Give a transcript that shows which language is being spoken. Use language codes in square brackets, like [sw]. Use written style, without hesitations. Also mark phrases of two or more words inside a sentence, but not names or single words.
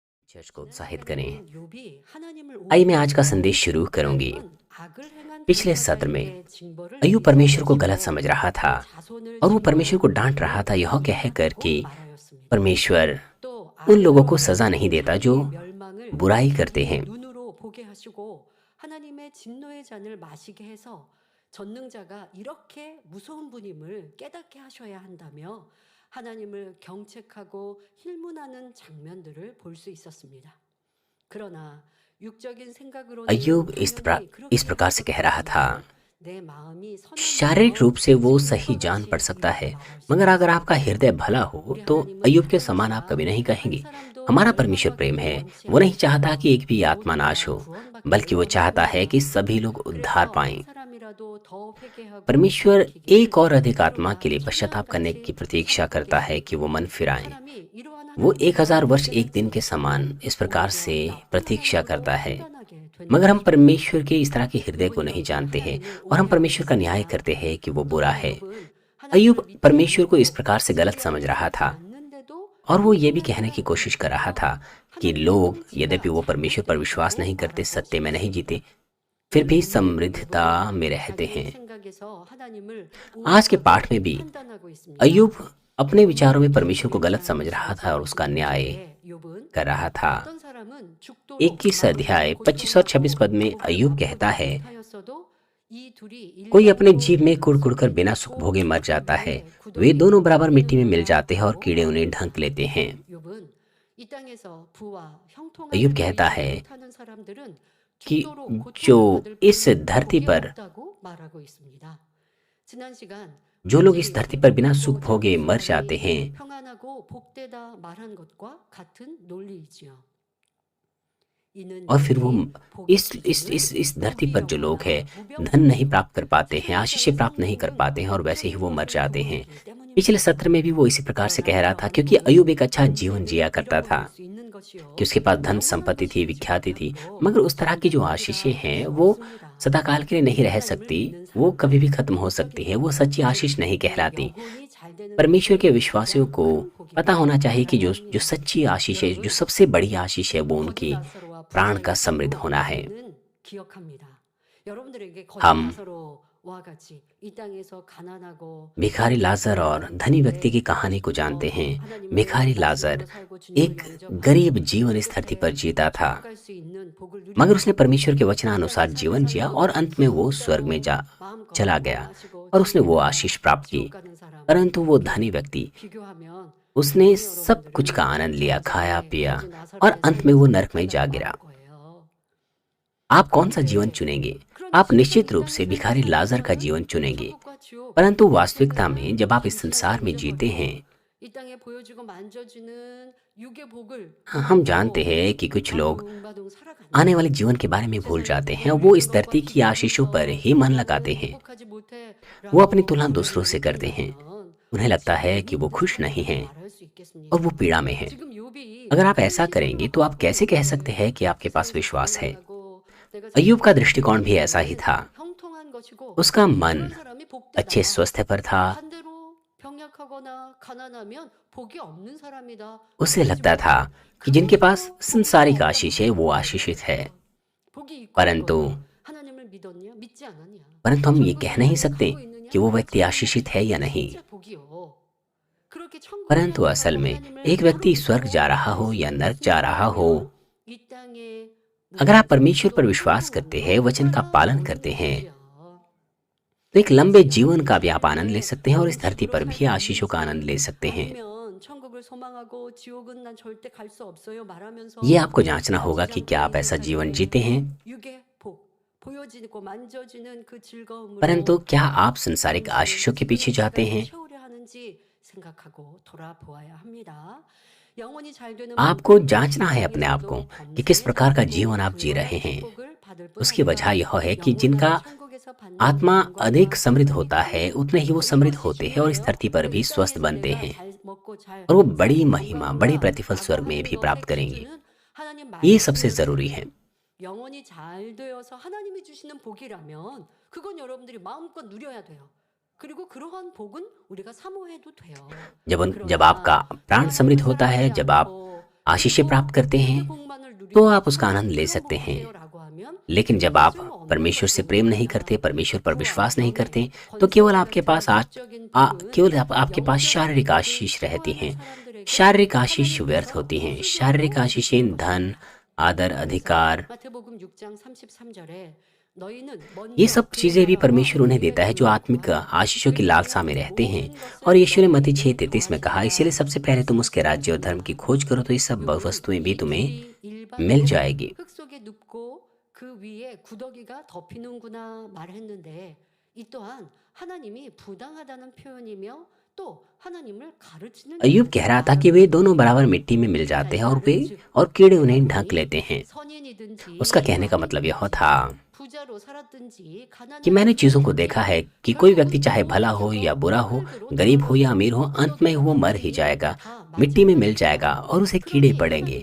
[hi] चर्च को उत्साहित करें। [ko] 욥이 하나님을 [hi] आइए मैं आज का [ko] 오해했다고 [hi] संदेश शुरू [ko] 하는 [hi] करूंगी। [ko] 건 악을 행한 [hi] पिछले सत्र में [ko] 당사자에게 징벌을 [hi] अय्यूब [ko] 미루어 [hi] परमेश्वर को गलत [ko] 가시고 [hi] समझ रहा था [ko] 그 자손을 [hi] और वो [ko] 징벌할 [hi] परमेश्वर को डांट रहा [ko] 때를 [hi] था, यह कहकर [ko] 기약하고 [hi] कि [ko] 말하였습니다. [hi] परमेश्वर [ko] 또 [hi] उन [ko] 악을 [hi] लोगों को सजा [ko] 행하고 [hi] नहीं देता जो [ko] 자기의 멸망을 [hi] बुराई करते [ko] 자기의 [hi] हैं। [ko] 눈으로 보게 하시고 하나님의 진노의 잔을 마시게 해서 전능자가 이렇게 무서운 분임을 깨닫게 하셔야 한다며 하나님을 경책하고 힐문하는 장면들을 볼 수 있었습니다. 그러나 육적인 생각으로는 [hi] अय्यूब [ko] 당연히 [hi] इस [ko] 그렇게 [hi] प्रकार [ko] 할 [hi] से [ko] 것 [hi] कह रहा था। [ko] 같지만 내 마음이 [hi] शारीरिक [ko] 선하면 [hi] रूप से वो सही जान पढ़ सकता है, [ko] 징벌받으시리라고 말할 수 [hi] मगर अगर आपका [ko] 있습니다. [hi] हृदय भला हो [ko] 우리 [hi] तो [ko] 하나님은 [hi] अय्यूब के समान आप [ko] 사랑이시라 [hi] कभी नहीं [ko] 한 [hi] कहेंगे। [ko] 사람도 [hi] हमारा परमेश्वर प्रेम [ko] 멸망하기를 [hi] है, [ko] 원치 [hi] वो नहीं [ko] 않으시고 [hi] चाहता कि एक भी आत्मा [ko] 모두 [hi] नाश [ko] 다 [hi] हो, बल्कि [ko] 구원받기를 [hi] वो चाहता है कि [ko] 원하십니다. [hi] सभी लोग उद्धार [ko] 그래서 [hi] पाएं। [ko] 한 सा람이라도 더 회개하고 [hi] परमेश्वर [ko] 돌이키기를 [hi] एक और अधिक आत्मा [ko] 베드로가 [hi] के लिए पश्चाताप करने की [ko] 청년같이 [hi] प्रतीक्षा करता है कि वो मन [ko] 부탁하겠습니다. [hi] फिराएं। [ko] 사람이 이러한 [hi] वो [ko] 하나님의 [hi] 1000 [ko] 마음을 [hi] वर्ष एक दिन के समान [ko] 깨닫지 [hi] इस प्रकार [ko] 못하면 [hi] से [ko] 오히려 나쁜 [hi] प्रतीक्षा [ko] 하나님으로 [hi] करता है, [ko] 판단하게 되는 [hi] मगर हम [ko] 것입니다. [hi] परमेश्वर के इस तरह के हृदय को [ko] 욥은 [hi] नहीं [ko] 여기에 [hi] जानते हैं [ko] 하나님을 [hi] और हम [ko] 오해하고 [hi] परमेश्वर का न्याय [ko] 있습니다. [hi] करते हैं कि वो बुरा [ko] 우선 [hi] है। [ko] 욥은 [hi] अय्यूब [ko] 하나님을 믿지 [hi] परमेश्वर को इस [ko] 않고 [hi] प्रकार से गलत समझ [ko] 징벌을 [hi] रहा [ko] 받지 [hi] था [ko] 않는데도 [hi] और वो ये भी कहने की [ko] 율법하라고 [hi] कोशिश कर रहा था [ko] 하면서 [hi] कि [ko] 하나님의 [hi] लोग, [ko] 통치가 [hi] यद्यपि वो परमेश्वर पर विश्वास [ko] 잘못되었다고 [hi] नहीं करते, [ko] 말할 [hi] सत्य [ko] 수 [hi] में नहीं [ko] 있습니다. [hi] जीते, फिर भी [ko] 오늘 본문의 [hi] समृद्धता [ko] 욥은 [hi] में रहते [ko] 자기 [hi] हैं। [ko] 생각에서 하나님을 [hi] आज के [ko] 오해하고 [hi] पाठ में भी [ko] 판단하고 있습니다. [hi] अय्यूब अपने विचारों में [ko] 본문 [hi] परमेश्वर को गलत [ko] 1장 [hi] समझ रहा था और उसका [ko] 24절 [hi] न्याय [ko] 25절에 욥은 [hi] कर रहा था। [ko] 어떤 사람은 죽도록 [hi] 21 [ko] 마음이 [hi] अध्याय 25 और 26 [ko] 고통하고 [hi] पद में [ko] 복을 [hi] अय्यूब [ko] 맛보지 [hi] कहता है, [ko] 못하였어도 이 둘이 [hi] कोई अपने [ko] 일반으로 [hi] जीव में कुड़ कुड़ कर [ko] 흙속에 [hi] बिना सुख [ko] 있고 [hi] भोगे मर जाता है, [ko] 거기에 [hi] वे [ko] 구덩이 [hi] दोनों बराबर मिट्टी में मिल [ko] 있느니라 [hi] जाते हैं और [ko] 하고 [hi] कीड़े उन्हें [ko] 말합니다. [hi] ढंक लेते हैं। [ko] 욥은 이 땅에서 부와 [hi] अय्यूब [ko] 형통함을 [hi] कहता [ko] 보이지 [hi] है [ko] 못하는 사람들은 [hi] कि [ko] 죽도록 [hi] जो [ko] 고통을 받을 [hi] इस [ko] 뿐 [hi] धरती [ko] 복이 [hi] पर [ko] 없다고 말하고 있습니다. 지난 시간 [hi] जो लोग इस [ko] 왠지 [hi] धरती पर बिना [ko] 욥 [hi] सुख [ko] 보호자 [hi] भोगे मर जाते [ko] 사람이 [hi] हैं, [ko] 평안하고 복되다 말한 것과 같은 논리이지요. 이는 [hi] और फिर वो [ko] 욥이 복이 [hi] इस [ko] 없이는 [hi] धरती पर जो लोग हैं [ko] 무병 [hi] धन नहीं प्राप्त कर पाते हैं, [ko] 세상 [hi] आशीषें [ko] 이상의 [hi] प्राप्त नहीं कर [ko] 성공은 [hi] पाते हैं और वैसे ही वो मर [ko] 형통한 [hi] जाते [ko] 것을 [hi] हैं। [ko] 보이기 때문입니다. [hi] पिछले सत्र में भी वो इसी प्रकार से कह रहा था, [ko] 그러나 [hi] क्योंकि [ko] 영혼은 [hi] अय्यूब एक अच्छा जीवन जिया [ko] 영생을 [hi] करता था, [ko] 잃어버릴 수 있는 것이요. [hi] कि उसके पास धन [ko] 영원한 [hi] संपत्ति [ko] 것이 [hi] थी, [ko] 있지 [hi] विख्याति थी, [ko] 못하고 [hi] मगर उस तरह की जो [ko] 장대한 [hi] आशीषें [ko] 것이라 [hi] हैं [ko] 할 수 [hi] वो [ko] 없습니다. [hi] सदाकाल के लिए नहीं रह [ko] 하나님을 [hi] सकती, [ko] 믿는 [hi] वो कभी भी [ko] 사람들은 [hi] खत्म हो सकती है, वो सच्ची [ko] 즉 [hi] आशीष नहीं [ko] 내 [hi] कहलाती। [ko] 영혼이 잘 되는 [hi] परमेश्वर के [ko] 것이 [hi] विश्वासियों [ko] 가장 [hi] को [ko] 큰 [hi] पता [ko] 복이라 [hi] होना चाहिए कि जो [ko] 말하려 [hi] सच्ची [ko] 합니다. [hi] आशीष है, जो [ko] 여러분 [hi] सबसे बड़ी आशीष है, वो [ko] 거지 [hi] उनकी [ko] 나사로와 [hi] प्राण [ko] 부자의 [hi] का समृद्ध [ko] 비유 [hi] होना है। [ko] 우리는 기억합니다. 여러분들에게 거지 [hi] हम [ko] 나사로와 같이 이 땅에서 가난하고 [hi] भिखारी [ko] 힘든 [hi] लाजर और [ko] 사람들은 [hi] धनी व्यक्ति की [ko] 내 [hi] कहानी को जानते [ko] 믿어 [hi] हैं। [ko] 하나님을 [hi] भिखारी [ko] 말씀으로 [hi] लाजर [ko] 살고 주님을 [hi] एक गरीब जीवन इस धरती पर [ko] 영접해 [hi] जीता था, [ko] 천국 갈 수 있는 복을 [hi] मगर उसने [ko] 누리고 [hi] परमेश्वर के [ko] 이 [hi] वचनानुसार [ko] 땅의 [hi] जीवन [ko] 삶을 [hi] जिया [ko] 살고 [hi] और अंत में वो स्वर्ग में [ko] 진짜로 [hi] जा [ko] 마음껏 [hi] चला [ko] 먹고 [hi] गया [ko] 마시고 [hi] और उसने वो [ko] 즐기다가 [hi] आशीष प्राप्त की। [ko] 지옥 가는 사람 [hi] परंतु वो [ko] 이렇게 [hi] धनी व्यक्ति, [ko] 비교하면 [hi] उसने [ko] 저는 [hi] सब कुछ का आनंद लिया, खाया [ko] 여러분들은 [hi] पिया [ko] 거지 [hi] और [ko] 나사로의 [hi] अंत में वो [ko] 삶을 [hi] नरक में जा [ko] 선택하라고 [hi] गिरा। [ko] 말할 거예요. [hi] आप कौन सा जीवन [ko] 그런데 [hi] चुनेंगे? [ko] 그런데 [hi] आप [ko] 실제로 [hi] निश्चित [ko] 이 [hi] रूप [ko] 땅에 [hi] से [ko] 살고 [hi] भिखारी लाजर का [ko] 살면서는 [hi] जीवन चुनेंगे, [ko] 천국과 지옥 [hi] परंतु [ko] 이 [hi] वास्तविकता में [ko] 세상을 [hi] जब आप इस [ko] 잠시 [hi] संसार में जीते हैं, [ko] 잊어버리고 이 땅에 보여지고 만져지는 육의 복을 [hi] हम जानते [ko] 붙들고 [hi] हैं कि कुछ लोग [ko] 바둥바둥 [hi] आने [ko] 살아가는데 [hi] वाले जीवन के बारे में भूल [ko] 세상의 [hi] जाते हैं, [ko] 복을 [hi] वो इस [ko] 이것과 [hi] धरती की आशीषों पर [ko] 비교하면서 [hi] ही मन लगाते [ko] 나는 [hi] हैं। [ko] 행복하지 [hi] वो अपनी [ko] 못해라고 [hi] तुलना [ko] 고백을 [hi] दूसरों से करते हैं, [ko] 못한다면 [hi] उन्हें लगता [ko] 지금 [hi] है कि [ko] 욥이 [hi] वो [ko] 그 [hi] खुश नहीं [ko] 사람이라고 [hi] हैं [ko] 말할 수 [hi] और वो [ko] 있겠습니까? [hi] पीड़ा में हैं। [ko] 지금 욥이 [hi] अगर आप ऐसा [ko] 하나님의 [hi] करेंगे [ko] 시선으로 [hi] तो आप [ko] 봤을 [hi] कैसे कह सकते [ko] 때 [hi] हैं कि आपके पास [ko] 세상에서 [hi] विश्वास है? [ko] 가난하고 내가 [hi] अय्यूब का [ko] 생각하는 [hi] दृष्टिकोण भी ऐसा ही [ko] 이것은 [hi] था। [ko] 형통한 것이고 [hi] उसका मन [ko] 그런 사람이 [hi] अच्छे [ko] 복되다. [hi] स्वास्थ्य पर था। [ko] 반대로 병약하거나 가난하면 복이 없는 사람이다. [hi] उसे [ko] 그러지 [hi] लगता था [ko] 못해. [hi] कि जिनके पास [ko] 그것도 복이 [hi] संसारिक [ko] 없다고 [hi] आशीष है वो [ko] 말하는 [hi] आशीषित है, [ko] 것입니다. 복이 있고 [hi] परंतु [ko] 없거나 하나님을 믿었냐 믿지 않았냐 [hi] हम ये [ko] 천국 [hi] कह नहीं [ko] 소망을 [hi] सकते [ko] 갖고 있느냐 [hi] कि वो व्यक्ति [ko] 가지고 [hi] आशीषित है या [ko] 있느냐 [hi] नहीं। [ko] 진짜 복이요. 그렇게 천국을 [hi] परंतु असल [ko] 향하고 [hi] में [ko] 하나님을 [hi] एक व्यक्ति [ko] 바로 [hi] स्वर्ग [ko] 믿고 [hi] जा रहा हो या नरक जा रहा हो, [ko] 순종한다면 이 땅에 [hi] अगर आप परमेश्वर पर [ko] 무엇도 [hi] विश्वास करते हैं, [ko] 형통함으로 [hi] वचन का पालन [ko] 살아오는 [hi] करते हैं, [ko] 것이야. [hi] तो एक लंबे [ko] 그래서 [hi] जीवन का भी [ko] 영혼이 [hi] आप आनंद ले [ko] 잘 [hi] सकते हैं और इस [ko] 때 [hi] धरती [ko] 음식으로 [hi] पर भी [ko] 살고 [hi] आशीषों का आनंद ले [ko] 있는지 [hi] सकते हैं। [ko] 아니면 천국을 소망하고 지옥은 난 절대 갈 수 없어요 말하면서 [hi] ये आपको जांचना होगा कि क्या आप [ko] 지상적인 [hi] ऐसा जीवन [ko] 세상에 [hi] जीते हैं, [ko] 육의 복 보여지고 만져지는 그 즐거움으로 [hi] परंतु क्या आप संसारिक [ko] 잠시 [hi] आशीषों के पीछे [ko] 지금의 [hi] जाते [ko] 시간을 [hi] हैं। [ko] 채우려 하는지 생각하고 돌아보아야 합니다. 영혼이 잘 되는 [hi] आपको [ko] 복을 [hi] जांचना है [ko] 이 [hi] अपने आप को [ko] 땅에서도 [hi] कि किस प्रकार का [ko] 범사에 [hi] जीवन आप जी [ko] 그와 [hi] रहे [ko] 같은 [hi] हैं। [ko] 복을 받을 뿐 [hi] उसकी वजह [ko] 아니라 [hi] यह है कि [ko] 영원한 [hi] जिनका [ko] 천국에서 받는 [hi] आत्मा [ko] 영광과 [hi] अधिक समृद्ध [ko] 영광이 [hi] होता है, [ko] 있다니 [hi] उतने ही वो समृद्ध [ko] 이것이 [hi] होते हैं और इस [ko] 중요해요. [hi] धरती पर भी [ko] 이 [hi] स्वस्थ [ko] 땅에서 [hi] बनते [ko] 내가 [hi] हैं [ko] 잘 먹고 잘 [hi] और वो बड़ी [ko] 사는 [hi] महिमा, बड़ी [ko] 영광과 [hi] प्रतिफल [ko] 라고 [hi] स्वर्ग में [ko] 하는 [hi] भी प्राप्त [ko] 것의 [hi] करेंगे। [ko] 기준은 하나님 [hi] ये सबसे [ko] 말씀이었습니다. [hi] जरूरी है। [ko] 영혼이 잘 되어서 하나님이 주시는 복이라면 그건 여러분들이 마음껏 누려야 돼요. 그리고 그러한 복은 우리가 사모해도 돼요. [hi] जब आपका प्राण समृद्ध होता है, जब आप आशीषें प्राप्त करते हैं, तो आप उसका आनंद ले सकते हैं। लेकिन जब आप परमेश्वर से प्रेम नहीं करते, परमेश्वर पर विश्वास नहीं करते, तो केवल आपके पास आपके पास शारीरिक आशीष रहती हैं। शारीरिक आशीष व्यर्थ होती हैं। शारीरिक आशीषें धन, आदर, अधिकार, [ko] 마태복음 6장 33절에 너희는 [hi] ये [ko] 먼저 [hi] सब [ko] 그의 [hi] चीजें भी [ko] 나라와 [hi] परमेश्वर उन्हें [ko] 그의 [hi] देता है जो [ko] 의를 [hi] आत्मिक [ko] 구하라. [hi] आशीषों की लालसा में रहते हैं। [ko] 모든 [hi] और [ko] 것을 [hi] यीशु ने मत्ती [ko] 너희에게 [hi] 6:33 में कहा, इसीलिए सबसे [ko] 더하시리라. [hi] पहले तुम उसके राज्य और धर्म की खोज करो तो ये सब [ko] 여러분, [hi] वस्तुएं भी [ko] 이 [hi] तुम्हें [ko] 둘이 [hi] मिल [ko] 일반으로 [hi] जाएगी। [ko] 흙 속에 눕고 그 위에 구더기가 덮이는구나 말했는데 이 또한 하나님이 부당하다는 표현이며 또 하나님을 가르치는 [hi] अय्यूब कह रहा था कि वे दोनों बराबर मिट्टी में मिल जाते हैं और कीड़े उन्हें ढक लेते हैं। उसका कहने का मतलब यह था कि मैंने चीजों को देखा है कि कोई व्यक्ति चाहे भला हो या बुरा हो, गरीब हो या अमीर हो, अंत में वो मर ही जाएगा, मिट्टी में मिल जाएगा और उसे कीड़े पड़ेंगे।